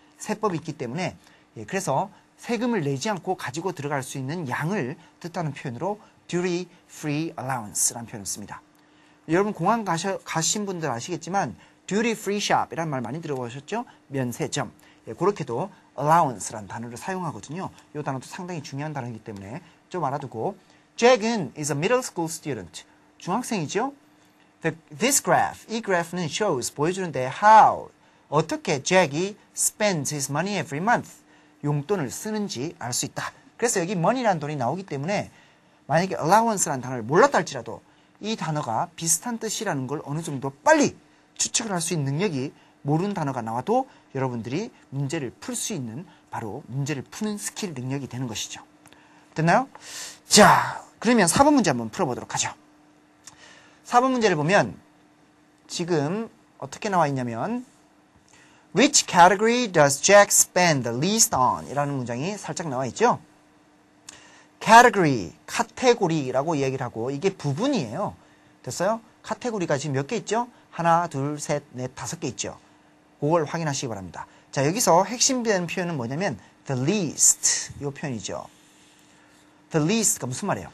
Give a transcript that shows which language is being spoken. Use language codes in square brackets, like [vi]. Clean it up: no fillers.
[ko] 세법이 있기 때문에 그래서 세금을 내지 않고 가지고 들어갈 수 있는 양을 뜻하는 표현으로 duty free allowance라는 표현을 씁니다. 여러분 공항 가신 분들 아시겠지만 duty free shop이라는 말 많이 들어보셨죠? 면세점. 그렇게도 allowance라는 단어를 사용하거든요. 이 단어도 상당히 중요한 단어이기 때문에 좀 알아두고 Jack은 [en] is a middle school student. [ko] 중학생이죠? [en] This graph, [ko] 이 그래프는 [en] shows, [ko] 보여주는데 [en] how, [ko] 어떻게 [en] Jack이 spends his money every month. [ko] 용돈을 쓰는지 알 수 있다. 그래서 여기 money라는 돈이 나오기 때문에 만약에 allowance라는 단어를 몰랐다 할지라도 이 단어가 비슷한 뜻이라는 걸 어느 정도 빨리 추측을 할 수 있는 능력이 모르는 단어가 나와도 여러분들이 문제를 풀 수 있는 바로 문제를 푸는 스킬 능력이 되는 것이죠. 됐나요? 자, 그러면 4번 문제 한번 풀어보도록 하죠. 4번 문제를 보면 지금 어떻게 나와 있냐면 [en] Which category does Jack spend the least on? [ko] 이라는 문장이 살짝 나와 있죠. category, 카테고리라고 이야기를 하고 이게 부분이에요. 됐어요? 카테고리가 지금 몇 개 있죠? 하나, 둘, 셋, 넷, 5개 있죠. 그걸 확인하시기 바랍니다. 자, 여기서 핵심되는 표현은 뭐냐면 the least 이 표현이죠. the least가 무슨 말이에요?